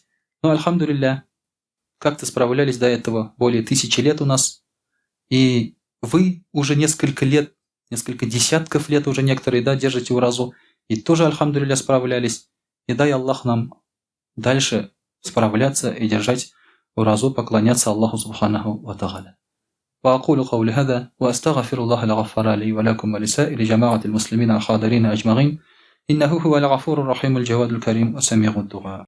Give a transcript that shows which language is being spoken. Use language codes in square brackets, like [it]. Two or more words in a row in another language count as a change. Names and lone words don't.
[ru] Но, альхамдулилля, как-то справлялись до этого более 1000 лет у нас. И вы уже несколько лет, несколько десятков лет уже некоторые, да, держите уразу. И тоже, альхамдулилля, справлялись. И дай Аллах нам дальше справляться и держать уразу, поклоняться Аллаху [ar] سبحانه وتعالى. وأقول قولي هذا وأستغفر الله الغفار لي ولكم ولسائر جماعة المسلمين الحاضرين أجمعين إنه هو الغفور الرحيم الجواد الكريم وسميع الدعاء.